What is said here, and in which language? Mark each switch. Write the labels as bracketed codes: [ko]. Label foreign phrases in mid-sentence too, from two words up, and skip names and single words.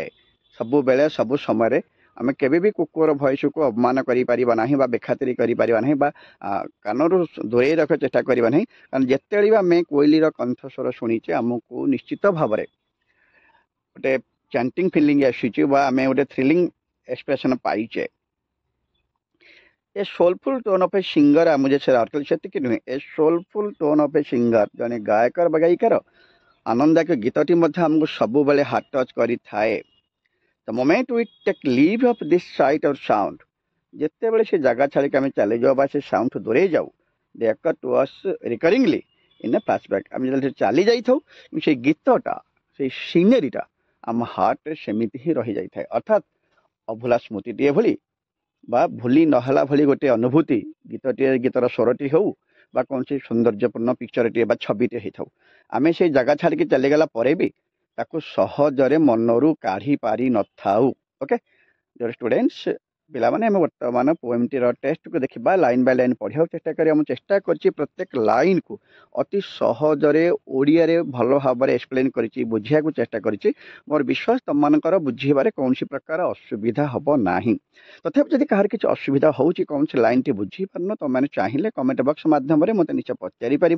[or] ସବୁବେଳେ ସବୁ ସମୟରେ ଆମେ କେବେ ବି କୁକୁର ଭଏସ୍କୁ ଅପମାନ କରିପାରିବା ନାହିଁ ବା ବେଖାତିରି କରିପାରିବା ନାହିଁ ବା କାନରୁ ଦୂରେଇ ରଖିବାକୁ ଚେଷ୍ଟା କରିବା ନାହିଁ। କାରଣ ଯେତେବେଳେ ବି ଆମେ କୋଇଲିର କଣ୍ଠସ୍ୱର ଶୁଣିଛେ, ଆମକୁ ନିଶ୍ଚିତ ଭାବରେ ଗୋଟେ [en] chanting feeling [or] ଆସୁଛି ବା ଆମେ ଗୋଟେ [en] thrilling expression [or] ପାଇଛେ। [en] a soulful tone of a singer [or] मुझे ସେତିକି ନୁହେଁ, [en] a soulful tone of a singer, [or] ଜଣେ ଗାୟକ ବା ଗାୟିକାର ଆନନ୍ଦଦାୟକ ଗୀତଟି ମଧ୍ୟ ଆମକୁ ସବୁବେଳେ [en] heart touch [or] କରିଥାଏ। [en] the moment we take leave of this sight or sound, [or] ଯେତେବେଳେ ସେ ଜାଗା ଛାଡ଼ିକି ଆମେ ଚାଲିଯାଉ ବା ସେ ସାଉଣ୍ଡଠୁ ଦୂରେଇ ଯାଉ, [en] they occur to us recurringly in a flashback. [or] ଆମେ ଯେତେବେଳେ ଚାଲି ଯାଇଥାଉ, ସେଇ ଗୀତଟା, ସେଇ ସିନେରୀଟା ଆମ ହାର୍ଟରେ ସେମିତି ହିଁ ରହିଯାଇଥାଏ। ଅର୍ଥାତ୍ ଅଭୁଲା ସ୍ମୃତିଟିଏ ଭଳି ବା ଭୁଲି ନହେଲା ଭଳି ଗୋଟେ ଅନୁଭୂତି ଗୀତଟିଏ, ଗୀତର ସ୍ୱରଟି ହେଉ ବା କୌଣସି ସୌନ୍ଦର୍ଯ୍ୟପୂର୍ଣ୍ଣ ପିକ୍ଚରଟିଏ ବା ଛବିଟିଏ ହେଇଥାଉ, ଆମେ ସେଇ ଜାଗା ଛାଡ଼ିକି ଚାଲିଗଲା ପରେ ବି ତାକୁ ସହଜରେ ମନରୁ କାଢ଼ି ପାରିନଥାଉ। [en] OK dear students, [or] ପିଲାମାନେ ଆମେ ବର୍ତ୍ତମାନ ପୋଏମ୍ଟିର ଟେକ୍ସଟକୁ ଦେଖିବା, [en] line by line [or] ପଢ଼ିବାକୁ ଚେଷ୍ଟା କରିବା। ମୁଁ ଚେଷ୍ଟା କରିଛି ପ୍ରତ୍ୟେକ ଲାଇନ୍କୁ ଅତି ସହଜରେ ଓଡ଼ିଆରେ ଭଲ ଭାବରେ ଏକ୍ସପ୍ଲେନ୍ କରିଛି, ବୁଝିବାକୁ ଚେଷ୍ଟା କରିଛି। ମୋର ବିଶ୍ୱାସ ତୁମମାନଙ୍କର ବୁଝିବାରେ କୌଣସି ପ୍ରକାର ଅସୁବିଧା ହେବ ନାହିଁ। ତଥାପି ଯଦି କାହାର କିଛି ଅସୁବିଧା ହେଉଛି, କୌଣସି ଲାଇନ୍ଟି ବୁଝିପାରୁନ, ତୁମମାନେ ଚାହିଁଲେ [en] comment box [or] ମାଧ୍ୟମରେ ମୋତେ ନିଶ୍ଚୟ ପଚାରିପାରିବ।